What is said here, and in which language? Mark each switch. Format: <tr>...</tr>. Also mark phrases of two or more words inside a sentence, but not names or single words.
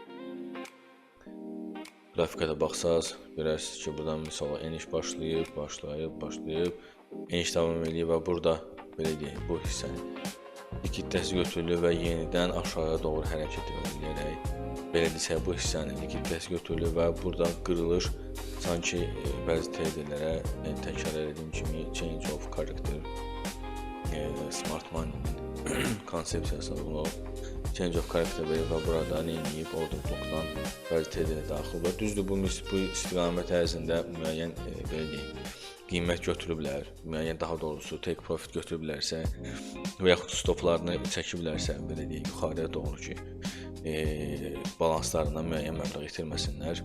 <az>Qrafikada baxsaz, görərsiniz ki, buradan misal olaraq eniş başlayıb, eniş davam eləyib və burada, belə deyək, bu hissəni likiditəsi götürülür və yenidən aşağıya doğru hərəkət edərək, belə desək, bu hissənin likiditəsi götürülür və buradan qırılış, sanki bəzi traderlərə təkrar edildiyim kimi</az> <en>change of character</en> <az>Smart Money-nin konsepsiyasını bunu</az> <en>change of character</en> <az>verib və burada neyiniyib, order blokdan bəzi traderlər daxil və düzdür, bu istiqamət ərzində müəyyən belə deyək, qiymət götürüblər, müəyyən daha doğrusu</az> <en>take profit</en> <az>götürüblərsə və yaxud stoplarını çəkiblərsə, belə deyək, yuxarıya doğru ki, balanslarından müəyyən məbləğ itirməsinlər.</az>